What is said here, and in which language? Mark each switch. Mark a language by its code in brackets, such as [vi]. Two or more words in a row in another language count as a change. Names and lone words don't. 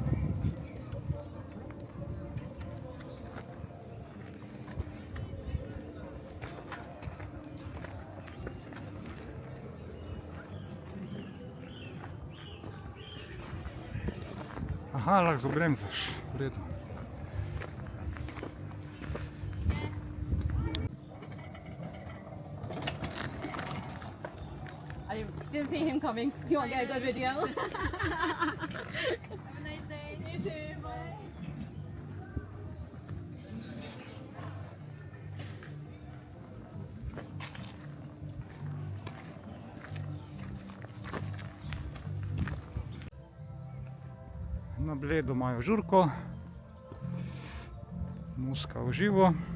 [sl] Aha, lahko zabremzaš, v redu. [en] I didn't see him coming. You want to get a good video? Have a nice day. You too. Bye. [sl] Na Bledu imajo žurko, muska v živo.